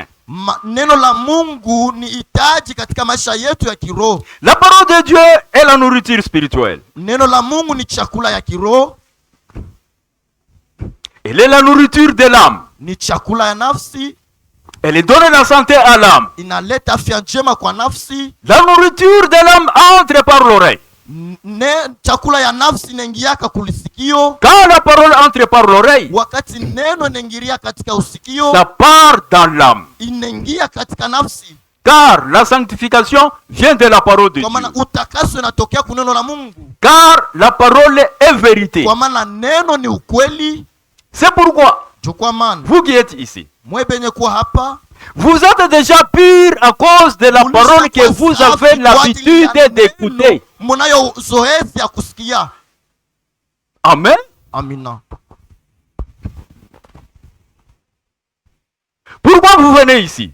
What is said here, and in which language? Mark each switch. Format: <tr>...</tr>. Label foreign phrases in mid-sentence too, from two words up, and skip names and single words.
<fr>La parole de Dieu est la nourriture spirituelle. Elle est la nourriture de l'âme. Elle donne la santé à l'âme.</fr> <sw>Inaleta afya njema kwa nafsi.</sw> <fr>La nourriture de l'âme entre par l'oreille.</fr> <sw>Chakula ya nafsi inaingiaka kulisikio.</sw> <fr>Quand la parole entre par l'oreille,</fr> <sw>wakati neno inaingilia katika usikio,</sw> <fr>ça part dans l'âme.</fr> <sw>Inaingia katika nafsi.</sw> <fr>Car la sanctification vient de la parole de Dieu.</fr> <sw>Utakaso inatokea kwa neno la Mungu.</sw> <fr>Car la parole est vérité.</fr> <sw>Kwa maana neno ni ukweli.</sw> <fr>C'est pourquoi vous qui êtes ici, vous êtes déjà pur à cause de la parole que vous avez l'habitude d'écouter. Amen.</fr> <sw>Amina.</sw> <fr>Pourquoi vous venez ici?</fr>